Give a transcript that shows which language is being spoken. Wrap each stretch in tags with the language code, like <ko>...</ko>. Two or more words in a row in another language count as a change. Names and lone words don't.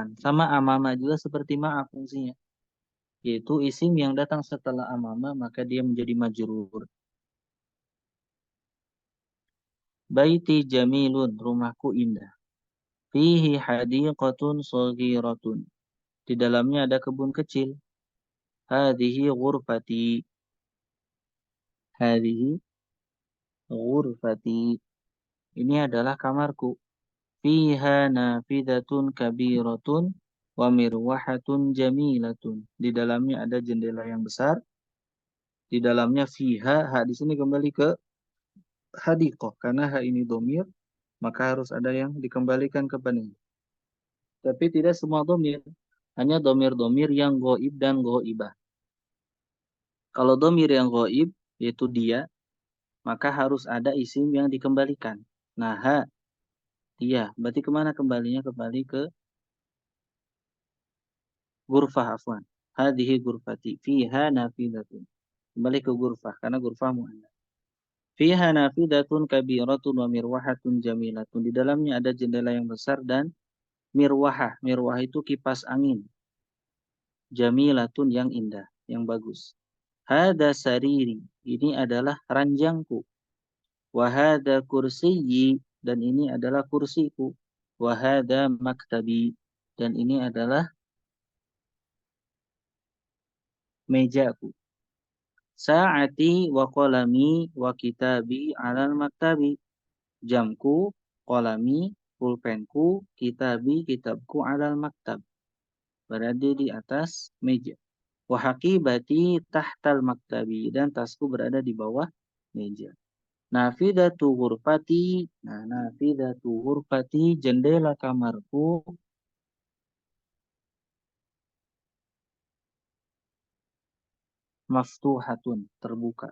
<id>Sama amama juga seperti ma'a fungsinya. Yaitu isim yang datang setelah amama maka dia menjadi majrur.</id> <ar>بيتي جميل.</ar> <id>Rumahku indah.</id> <ar>فيه حديقة صغيرة.</ar> <id>Di dalamnya ada kebun kecil.</id> <ar>هذه غرفتي. هذه غرفتي.</ar> <id>Ini adalah kamarku.</id> <ar>فيها نافذة كبيرة ومروحة جميلة.</ar> <id>Di dalamnya ada jendela yang besar. Di dalamnya fiha, ha di sini kembali ke hadiqah. Karena ha ini domir, maka harus ada yang dikembalikan kepadanya. Tapi tidak semua domir. Hanya domir-domir yang goib dan goibah. Kalau domir yang goib, yaitu dia, maka harus ada isim yang dikembalikan. Nah, ha, dia. Berarti kemana kembalinya? Kembali ke gurfah, afwan.</id> <ar>هذه غرفتي. فيها نافذة.</ar> <id>Kembali ke gurfah, karena gurfah mu'annas.</id> <ar>فيها نافذة كبيرة ومروحة جميلة.</ar> <id>Di dalamnya ada jendela yang besar dan mirwahah. Mirwah itu kipas angin. Jamilatun yang indah, yang bagus.</id> <ar>هذا سريري.</ar> <id>Ini adalah ranjangku.</id> <ar>وهذا كرسيي.</ar> <id>Dan ini adalah kursiku.</id> <ar>وهذا مكتبي.</ar> <id>Dan ini adalah mejaku.</id> <ar>ساعتي وقلمي وكتابي على المكتب.</ar> <id>Jamku, qalami, pulpenku, kitabi, kitabku</id> <ar>على المكتب.</ar> <id>Berada di atas meja.</id> <ar>وحقيبتي تحت المكتب.</ar> <id>Dan tasku berada di bawah meja.</id> <ar>نافذة غرفتي.</ar> <id>Nah,</id> <ar>نافذة غرفتي,</ar> <id>jendela kamarku. Maftuhatun, terbuka.</id>